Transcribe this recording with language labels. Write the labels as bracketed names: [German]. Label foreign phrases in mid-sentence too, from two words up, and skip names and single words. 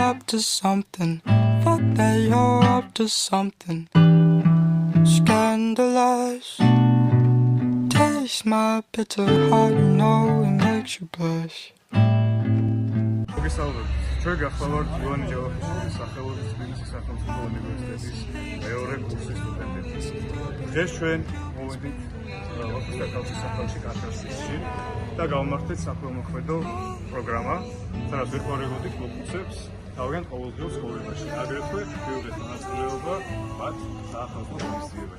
[English] to something. Fuck that you're up to something. Scandalous. Taste my bitter heart, you know it makes you blush. [Georgian] ჩვენ გახლავართ ივანე ჯავახიშვილის სახელობის თბილისის სახელმწიფო უნივერსიტეტის მეორე კურსის სტუდენტები. დღეს ჩვენ მოვედით ოფისაკალთის სახელში კათედრაში და გავმართეთ საქველმოქმედო პროგრამა, სადაც ვეხმარებოდით მოხუცებს თავიანთ ყოველდღიურ ცხოვრებაში, აგრეთვე ბევრი მონაწილეობა მათ საახალწლო ღონისძიებაში.